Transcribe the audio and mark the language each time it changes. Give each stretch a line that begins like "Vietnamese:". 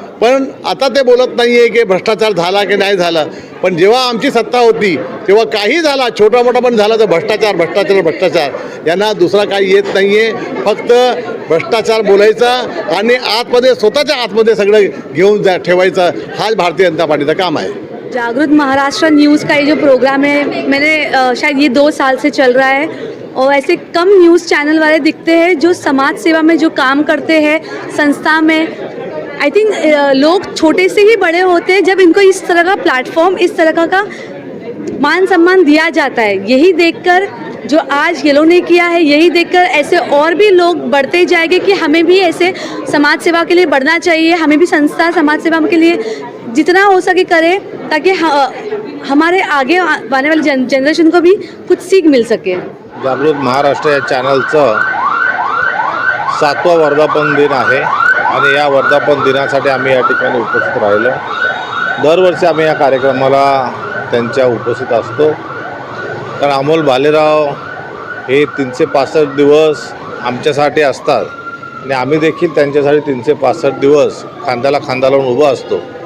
Marathi: पण आता ते बोलत नाही आहे की भ्रष्टाचार झाला की नाही झाला. पण जेव्हा आमची सत्ता होती तेव्हा काही झाला, छोटा मोठा पण झाला तर भ्रष्टाचार यांना दुसरा काही येत नाही आहे. फक्त भ्रष्टाचार बोलायचा आणि आतमध्ये स्वतःच्या आतमध्ये सगळं घेऊन ठेवायचं, हाच भारतीय जनता पार्टीचं काम आहे.
Hindi: जागृत महाराष्ट्र न्यूज़ का ये जो प्रोग्राम है मैंने शायद ये 2 साल से चल रहा है और ऐसे कम न्यूज़ चैनल वाले दिखते हैं जो समाज सेवा में जो काम करते हैं संस्था में.
English: I think
Hindi: लोग छोटे से ही बड़े होते हैं जब इनको इस तरह का प्लेटफॉर्म, इस तरह का मान सम्मान दिया जाता है. यही देखकर जो आज ये लोग ने किया है, यही देखकर ऐसे और भी लोग बढ़ते जाएंगे कि हमें भी ऐसे समाज सेवा के लिए बढ़ना चाहिए. हमें भी संस्था समाज सेवा के लिए जितना हो सके करें ताकि हमारे आगे आने वाली जनरेशन को भी कुछ सीख मिल सके.
Marathi: जागृत महाराष्ट्र या चॅनलचं 7वा वर्धापन दिन आहे आणि या वर्धापन दिनासाठी आम्ही या ठिकाणी उपस्थित राहिलो. दरवर्षी आम्ही या कार्यक्रमाला त्यांच्या उपस्थित असतो. कारण अमोल भालेराव हे 365 दिवस आमच्यासाठी असतात आणि आम्ही देखील त्यांच्यासाठी 365 दिवस खांद्याला खांदा लावून उभं असतो.